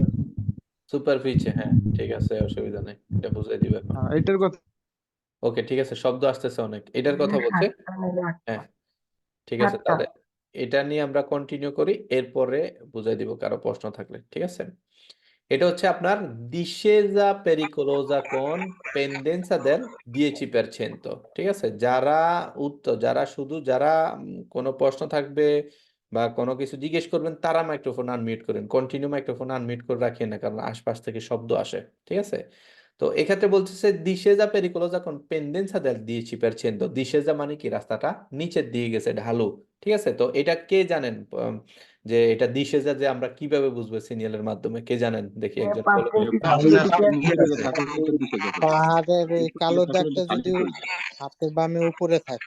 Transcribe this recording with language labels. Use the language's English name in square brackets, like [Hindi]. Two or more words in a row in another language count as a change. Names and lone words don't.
[Bangla] সুপার ফিচে, হ্যাঁ ঠিক আছে, অসুবিধা নেই, এটা বুঝাই দিবে এখন। এইটার কথা ওকে, ঠিক আছে, শব্দ আসতেছে অনেক, এটার কথা বলছে। হ্যাঁ ঠিক আছে, তাহলে এটা নিয়ে আমরা কন্টিনিউ করি, এরপরে বুঝাই দিব কারো প্রশ্ন থাকলে, ঠিক আছে? এটা হচ্ছে আপনার [Italian] discesa pericolosa con pendenza del 10%, [Bangla] ঠিক আছে? যারা যারা কোনো প্রশ্ন থাকবে বা কোনো কিছু জিজ্ঞেস করবেন তারা মাইক্রোফোন আনমিউট করেন, কন্টিনিউ মাইক্রোফোন আনমিউট করে রাখেন না, কারণ আশপাশ থেকে শব্দ আসে, ঠিক আছে? তো এক্ষেত্রে বলতেছে [Italian] discesa pericolosa con pendenza del 10%। [Bangla] discesa মানে কি, রাস্তাটা নিচের দিকে গেছে, ঢালু, ঠিক আছে? তো এটা কে জানেন যে এটা discesa যে আমরা কিভাবে বুঝবো সিরিয়ালের মাধ্যমে, কে জানেন? দেখি একজন বলো তো। পাহাড়ের এই কালো দাগটা যদি হাতের বামে উপরে থাকে,